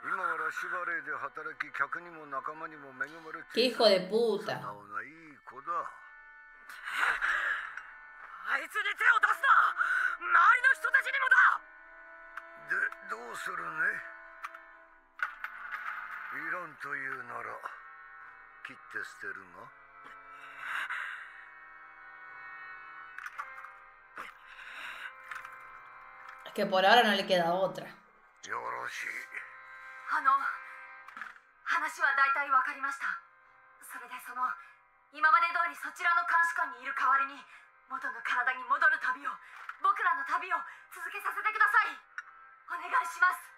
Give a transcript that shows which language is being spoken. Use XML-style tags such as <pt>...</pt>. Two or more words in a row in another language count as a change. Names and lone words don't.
<ja>今はラッシュバレーで働き、客にも仲間にも恵まれて</ja> <es>Qué hijo de puta.</es> <ja>素直ないい子だ。あいつに手を出すな。周りの人たちにもだ。で、どうするね。いらんというなら切って捨てるが。</ja> <es>Es que por ahora no le queda otra.</es> <ja>よろしい。話は大体わかりました。それで今まで通りそちらの監視官にいる代わりに元の体に戻る旅を、僕らの旅を続けさせてください。お願いします。</ja>